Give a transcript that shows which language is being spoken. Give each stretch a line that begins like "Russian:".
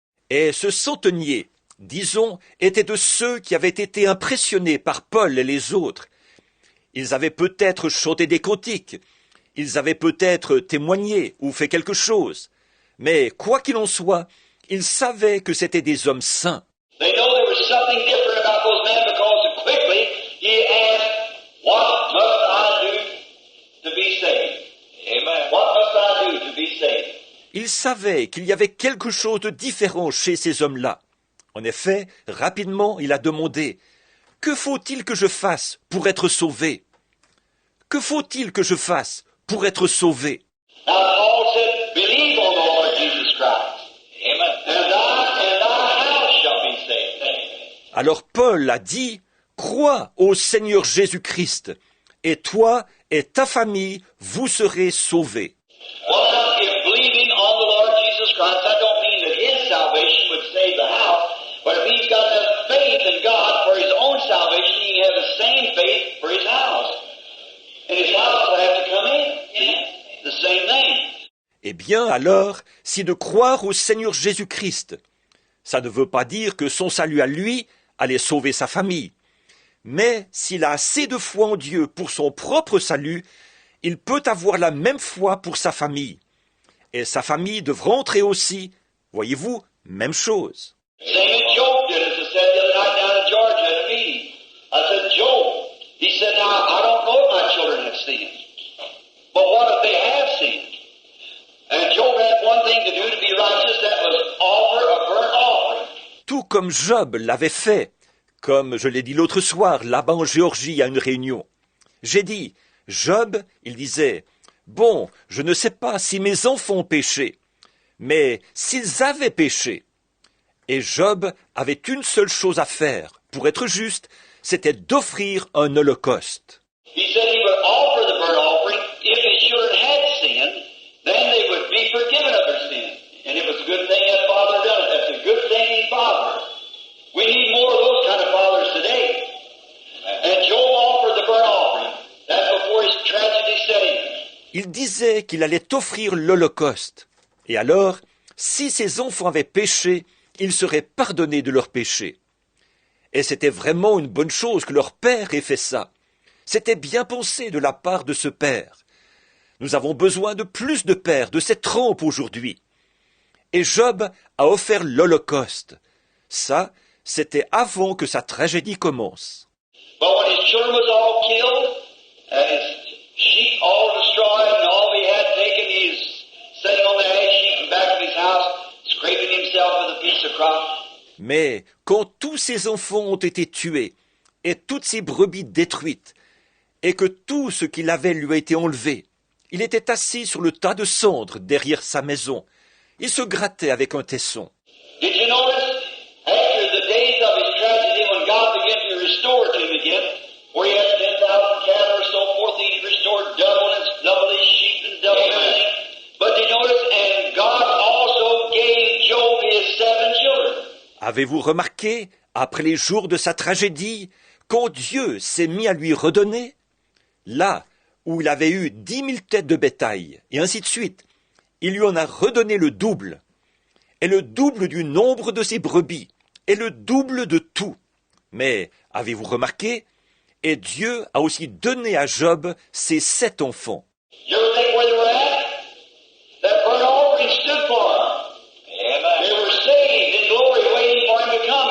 French: Et ce centenier, disons, était de ceux qui avaient été impressionnés par Paul et les autres. Ils avaient peut-être chanté des cantiques, ils avaient peut-être témoigné ou fait quelque chose, mais quoi qu'il en soit, ils savaient que c'étaient des hommes saints.
English: They know there was something different about those men because quickly he asked, "What must I do to be saved?" Amen. What must I do to be saved?
French: Ils savaient qu'il y avait quelque chose de différent chez ces hommes-là. En effet, rapidement, il a demandé « Que faut-il que je fasse pour être sauvé ?» Que faut-il que je fasse pour être sauvé?
English: Now Paul said, "Believe on the Lord Jesus Christ, Amen. And thy house shall be saved."
French: Alors Paul a dit « Crois au Seigneur Jésus-Christ, et toi et ta famille, vous serez sauvés. »
English: Well, now, if believing on the Lord Jesus Christ, that don't mean that his salvation would save the house, but if he's got enough faith in God for his own salvation, he can have the same faith for his house. And his house will have to come in. The same thing.
French: Eh bien alors, si de croire au Seigneur Jésus-Christ, ça ne veut pas dire que son salut à lui allait sauver sa famille. Mais s'il a assez de foi en Dieu pour son propre salut, il peut avoir la même foi pour sa famille. Et sa famille devra entrer aussi, voyez-vous, même chose.
English: Same as Job did, as I said the other night down in Georgia at a meeting. I said, Job, he said, now, I don't know if my children have sinned. But what if they have sinned? And Job had one thing to do to be righteous, that was offer a burnt offering.
French: Tout comme Job l'avait fait, comme je l'ai dit l'autre soir, là-bas en Géorgie à une réunion. J'ai dit, Job, il disait, « Bon, je ne sais pas si mes enfants ont péché, mais s'ils avaient péché. » Et Job avait une seule chose à faire, pour être juste, c'était d'offrir un holocauste.
English: He said he would offer the burnt offering if his children had sinned, then they would be forgiven of their sin. And it was a good thing that father done it. That's a good thing he fathered. We need more of those kind of fathers today. And Job offered the burnt offering. That's before his tragedy set in.
French: Il disait qu'il allait offrir l'holocauste. Et alors, si ses enfants avaient péché, ils seraient pardonnés de leurs péchés. Et c'était vraiment une bonne chose que leur père ait fait ça. C'était bien pensé de la part de ce père. Nous avons besoin de plus de pères de cette trempe aujourd'hui. Et Job a offert l'holocauste. Ça, c'était avant que sa tragédie commence.
English: But when his children was all killed, and his sheep all destroyed, and all he had taken, he's sitting on the ash heap in back of his house, scraping himself with a piece of crop.
French: Mais quand tous ses enfants ont été tués, et toutes ses brebis détruites, et que tout ce qu'il avait lui a été enlevé, il était assis sur le tas de cendres derrière sa maison. Il se grattait avec un tesson.
English: Did you notice, after the days of his tragedy, when God began to restore to him again, where he had 10,000 cattle or so forth, he restored double his sheep and double everything. But you notice, and God also gave Job his 7 children.
French: Avez-vous remarqué, après les jours de sa tragédie, quand Dieu s'est mis à lui redonner, là où il avait eu 10 000 têtes de bétail, et ainsi de suite, il lui en a redonné le double, et le double du nombre de ses brebis, et le double de tout. Mais, avez-vous remarqué, et Dieu a aussi donné à Job ses 7 enfants.
English: You ever think where they were at? That burnt offering stood for them. They were saved in glory, waiting for him to come.